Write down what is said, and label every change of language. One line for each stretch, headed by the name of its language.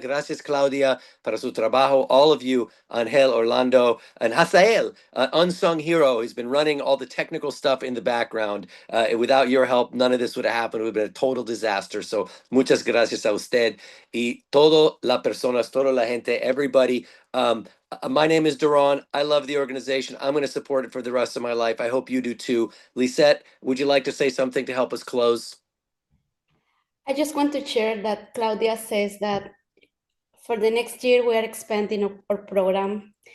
Spanish: Gracias, Claudia, para su trabajo.
English: All of you, Angel, Orlando, and Hazael, unsung hero, who's been running all the technical stuff in the background. Without your help, none of this would have happened. It would have been a total disaster.
Spanish: So muchas gracias a usted y todo la personas, toda la gente, everybody.
English: My name is Duran. I love the organization. I'm going to support it for the rest of my life. I hope you do too. Lisette, would you like to say something to help us close? I just want to share that Claudia says that for the next year, we are expanding our program.